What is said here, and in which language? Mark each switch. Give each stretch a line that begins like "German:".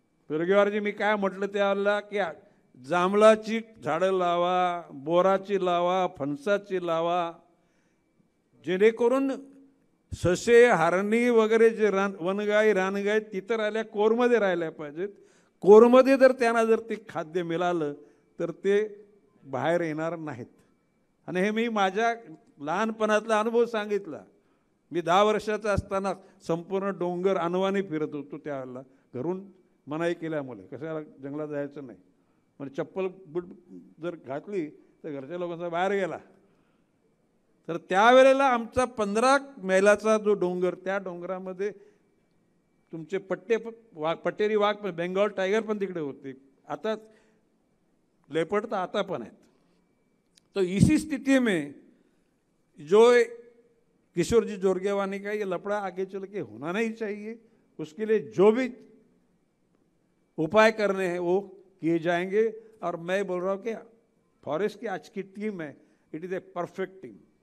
Marathi: जोरगेवारजी मी काय म्हटलं त्याला की जांभळाची झाडं लावा, बोराची लावा, फणसाची लावा, जेणेकरून ससे, हरणी वगैरे जे वनगाय रानगाय तिथं राहिल्या कोरमध्ये राहिल्या पाहिजेत। कोरमध्ये जर त्यांना जर ते खाद्य मिळालं तर ते बाहेर येणार नाहीत। आणि हे मी माझ्या लहानपणातला अनुभव सांगितला. मी 10 वर्षाचा असताना संपूर्ण डोंगर अनवाणी फिरत होतो. त्यावेळेला घरून मनाई केल्यामुळे कशाला जंगलात जायचं नाही. म्हणजे चप्पल बूट जर घातली तर घरच्या लोकांचा बाहेर गेला. तर त्यावेळेला आमचा 15 मैलाचा जो डोंगर, त्या डोंगरामध्ये तुमचे पट्टेरी वाघ पण, बेंगॉल टायगर पण तिकडे होते. आता लेपर्ड तो आता पण आहेत.
Hindi: तो इसी स्थिति में जो किशोर जी जोरगेवानी का ये लफड़ा आगे चल के होना नहीं चाहिए, उसके लिए जो भी उपाय करने हैं वो किए जाएंगे. और मैं बोल रहा हूँ कि फॉरेस्ट की आज की टीम है,
English: It is a perfect team.